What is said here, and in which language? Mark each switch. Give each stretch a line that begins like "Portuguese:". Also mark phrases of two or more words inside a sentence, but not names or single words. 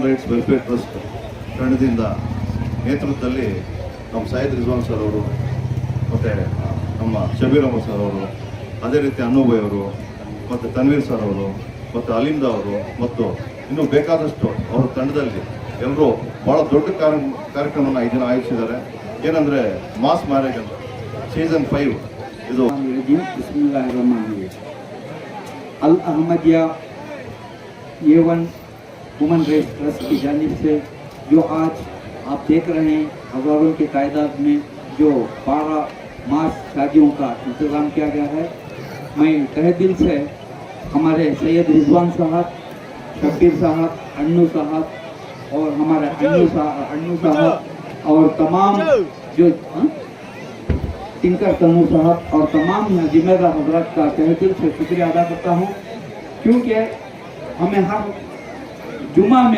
Kannada: ರೈಟ್ಸ್ ವೆಲ್ಫೇರ್ ಟ್ರಸ್ಟ್ ತಂಡದಿಂದ ನೇತೃತ್ವದಲ್ಲಿ ನಮ್ಮ ಸೈಯದ್ ರಿಜ್ವಾನ್ ಸರ್ ಅವರು ಮತ್ತು ನಮ್ಮ ಶಬೀರ್ ಅಹಮದ್ ಸರ್ ಅವರು, ಅದೇ ರೀತಿ ಅನ್ನೂಬಾಯ್ ಅವರು ಮತ್ತು ತನ್ವೀರ್ ಸರ್ ಅವರು ಮತ್ತು ಅಲಿಂದಾ ಅವರು ಮತ್ತು ಇನ್ನೂ ಬೇಕಾದಷ್ಟು ಅವರ ತಂಡದಲ್ಲಿ ಎಲ್ಲರೂ ಭಾಳ ದೊಡ್ಡ ಕಾರ್ಯಕ್ರಮವನ್ನು ಈ ದಿನ ಆಯೋಜಿಸಿದ್ದಾರೆ. ಏನಂದರೆ
English: mass marriage
Kannada: ಅಂತ ಸೀಸನ್ 5 ಇದು
Hindi: अल अहमदिया A1 ह्यूमन राइट्स ट्रस्ट की जानिब से जो आज आप देख रहे हैं हज़ारों की तादाद में जो 12 मास शादियों का इंतज़ाम किया गया है, मैं तहे दिल से हमारे सैयद रिजवान साहब, शब्बीर साहब, अन्नू साहब और हमारे अन्नू साहब और तमाम जो टिंकर तनूर साहब और तमाम जिम्मेदार हजरात का तहे दिल से शुक्रिया अदा करता हूँ, क्योंकि हमें हर जुमा में